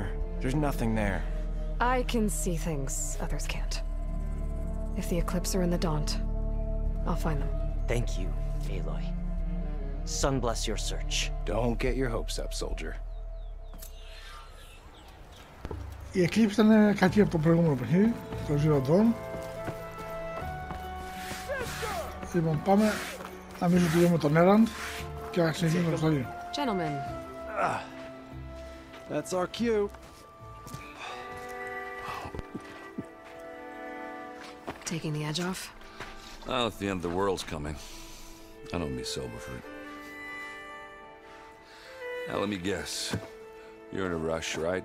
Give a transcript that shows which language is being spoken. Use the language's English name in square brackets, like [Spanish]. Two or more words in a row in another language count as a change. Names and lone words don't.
[English] There's nothing there. I can see things others can't. If the eclipse are in the Daunt, I'll find them. Thank you, Aloy. Sun bless your search. Don't get your hopes up, soldier. [Greek] Η εκλήψη ήταν κάτι από το προηγούμενο παιχνίδι, το Zero. Λοιπόν, πάμε να μην τελειώνουμε τον Errand και να συνεχίσουμε το στάδιο. [English] Gentlemen. That's our cue. Taking the edge off? Well, if the end of the world's coming, I don't be sober for it. Now, let me guess. You're in a rush, right?